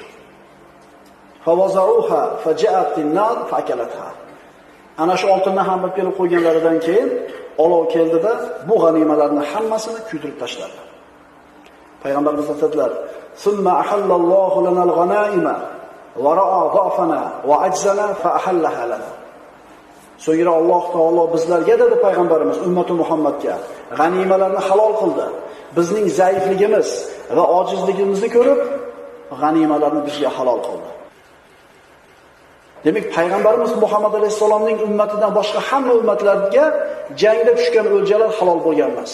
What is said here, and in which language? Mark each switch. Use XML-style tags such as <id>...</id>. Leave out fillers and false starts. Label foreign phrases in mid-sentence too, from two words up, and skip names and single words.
<ar>فوضعوها فجاءت النار فأكلتها.</ar> <uz>Ana shu oltinni ham olib kelib qo'yganlaridan keyin olov keldida bu g'animalarni hammasini kuydirib tashladi. Payg'ambarimiz aytadilar:</uz> <ar>"ثم أحل الله لنا الغنائم ورأى ضعفنا وعجزنا فأحلها لنا."</ar> <uz>So'ngra Alloh taolo bizlarga dedi payg'ambarimiz ummati Muhammadga g'animalarni halol qildi. Bizning zaifligimiz va ojizligimizni ko'rib g'animalarni bizga halol qildi. Demak, payg'ambarimiz Muhammad alayhisolamning ummatidan boshqa hamma ummatlarga jangda tushgan o'ljalar halol bo'lgan emas.</uz>